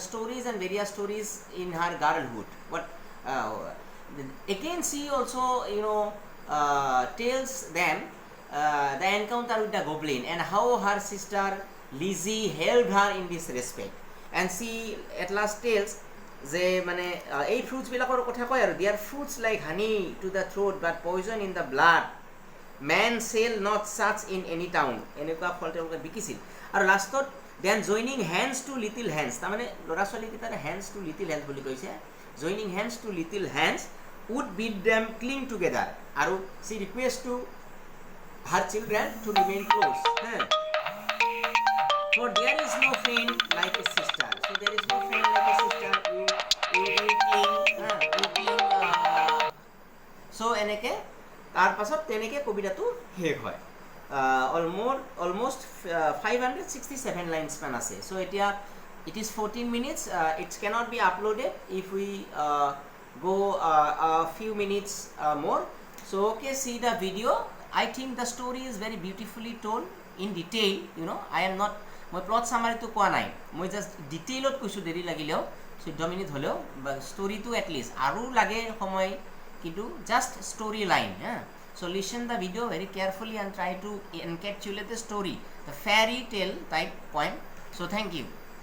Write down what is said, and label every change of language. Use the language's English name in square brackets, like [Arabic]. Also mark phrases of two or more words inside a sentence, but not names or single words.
[English] stories and various stories in her girlhood but again she also tells them the encounter with the goblin and how her sister Lizzie helped her in this respect and she at last tells [Assamese] যে মানে এই ফ্ৰুটছবিলাকৰ কথা কয় আৰু [English] they are fruits like honey to the throat but poison in the blood man sell not such in any town [Assamese] এনেকুৱা ফল তেওঁলোকে বিকিছিল আৰু লাষ্টত [English] then joining hands to little hands [Assamese] তাৰমানে ল'ৰা ছোৱালীকেইটাৰ [English] hands to little hands [Assamese] বুলি কৈছে [English] joining hands to little hands would bid them cling together আৰু she requests to her children to remain close for there is no friend like a sister so there is no friend like a sister you cling so [Assamese] এনেকৈ তাৰ পাছত তেনেকৈ কবিতাটো শেষ হয় [English] almost 567 lines [Assamese] মান আছে [English] so এতিয়া it is 14 minutes it cannot be uploaded if we go a few minutes more so okay see the video I think the story is very beautifully told in detail I am not [Assamese] মই প্লট সামাৰিটো কোৱা নাই মই জাষ্ট ডিটেইলত কৈছোঁ দেৰি লাগিলেও 14 মিনিট হ'লেও ষ্টৰিটো এটলিষ্ট আৰু লাগে সময় কিন্তু জাষ্ট ষ্টৰি লাইন [English] so listen the video very carefully and try to encapsulate the story the fairy tale type poem so thank you